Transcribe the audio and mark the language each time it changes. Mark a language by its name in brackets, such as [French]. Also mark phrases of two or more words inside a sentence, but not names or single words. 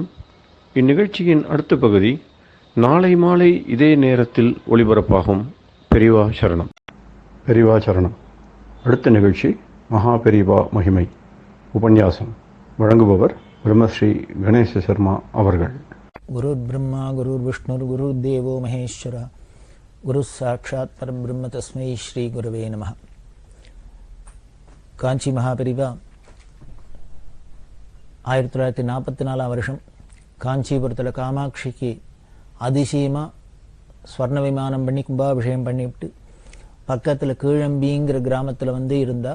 [Tamil] இந்நிகழ்ச்சியின் அடுத்த பகுதி நாளை மாலை இதே நேரத்தில் ஒளிபரப்பாகும். பெரியவா சரணம். பெரியவா சரணம். அடுத்த நிகழ்ச்சி மகா பெரியவா மகிமை உபன்யாசம். வழங்குபவர் பிரம்மஸ்ரீ கணேச சர்மா அவர்கள். [Sanskrit] गुरुर् ब्रह्मा गुरुर् विष्णुर् गुरुर् देवो महेश्वर गुरु साक्षात् परब्रह्म तस्मै श्री गुरवे नमः. [Tamil] காஞ்சி மகாபெரிவா 1944 வருஷம் காஞ்சிபுரத்தில் காமாட்சிக்கு அதிசயமாக ஸ்வர்ண விமானம் பண்ணி கும்பாபிஷேகம் பண்ணிவிட்டு பக்கத்தில் கீழம்பிங்கிற கிராமத்தில் வந்து இருந்தா.